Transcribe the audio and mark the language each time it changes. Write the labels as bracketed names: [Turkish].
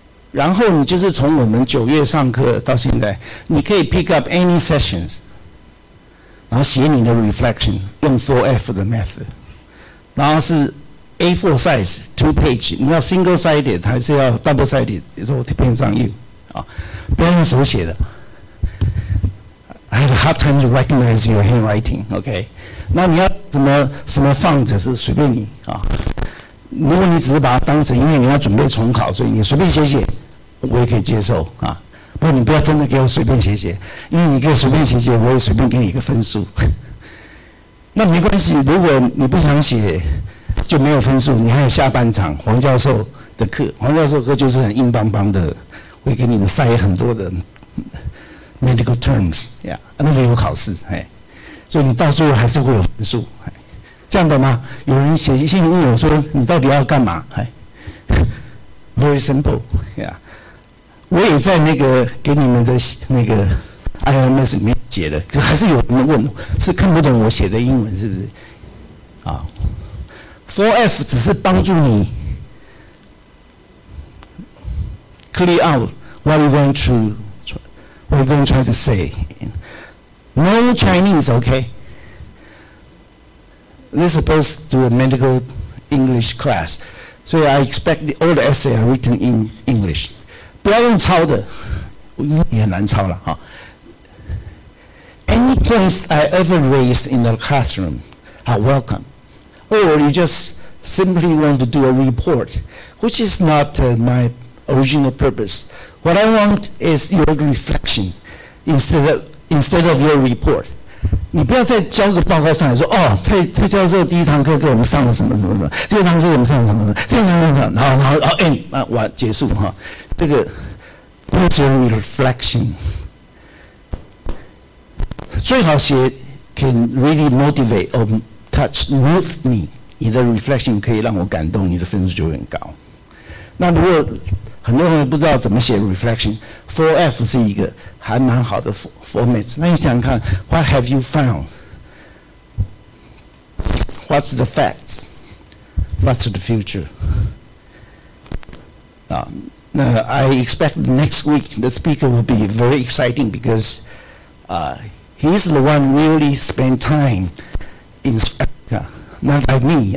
[Chinese] 然后你就是从我们9月上课到现在，你可以 [English] pick up any sessions， [Chinese] 然后写你的 reflection， 用 4F 的 method， 然后是 A4 size 2 page， 你要 single sided 还是要 double sided？ [English] It all depends on you [Chinese] 啊，不要用手写的。 [English] I had a hard time to recognize your handwriting. [Chinese] OK， 那你要什么放着是随便你啊。如果你只是把它当成，因为你要准备重考，所以你随便写写，我也可以接受啊。不过你不要真的给我随便写写，因为你给我随便写写，我也随便给你一个分数。那没关系，如果你不想写，就没有分数。你还有下半场黄教授的课，黄教授课就是很硬邦邦的，会给你们塞很多的 medical terms， 那个有考试，所以你到最后还是会有分数。这样的吗？有人写信问我说：“你到底要干嘛？” [English] Very simple， [Chinese] 我也在那个给你们的那个 IMS 里面写的，可还是有人问，是看不懂我写的英文是不是？ [English] 啊 ，4F [Chinese] 只是帮助你 [English] clear out what you're going to try to say. No Chinese, okay? They're supposed to do a medical English class, so I expect all the essays are written in English. [Chinese] 不要用抄的，也很难抄了哈。 [English] Any points I ever raised in the classroom are welcome. Or you just simply want to do a report, which is not my original purpose. What I want is your reflection instead of your report. [Chinese] 你不要再交个报告上来说，哦，蔡教授第一堂课给我们上了什么什么什么，第二堂课给我们上了什么什么，第二堂课上，然后完结束哈。这个 use your reflection， 最好写 [English] can really motivate or touch move me， [Chinese] 你的 reflection 可以让我感动，你的分数就会很高。那如果很多人不知道怎么写 reflection，4F 是一个还蛮好的 format。那你想想看 ， [English] What have you found? What's the facts? What's the future? I expect next week the speaker will be very exciting because he's the one really spent time in Africa. Not like me.